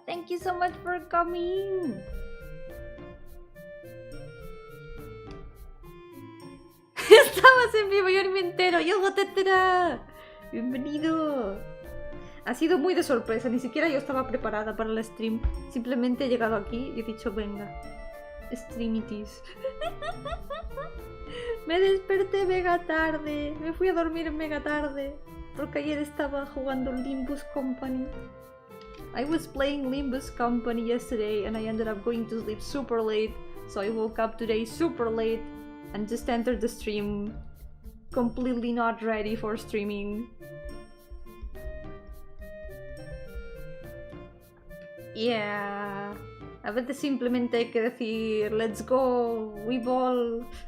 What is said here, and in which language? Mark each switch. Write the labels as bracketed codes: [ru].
[en] Thank you so much for coming. [es] Estabas en vivo, yo ni me entero. Yo, tetera. Bienvenido. Ha sido muy de sorpresa, ni siquiera yo estaba preparada para el stream. Simplemente he llegado aquí y he dicho, venga, streamitis. Me desperté mega tarde, me fui a dormir mega tarde, porque ayer estaba jugando Limbus Company. [en] I was playing Limbus Company yesterday and I ended up going to sleep super late, so I woke up today super late and just entered the stream completely not ready for streaming. [es] Yeah, a veces simplemente hay que decir [en] let's go, we ball.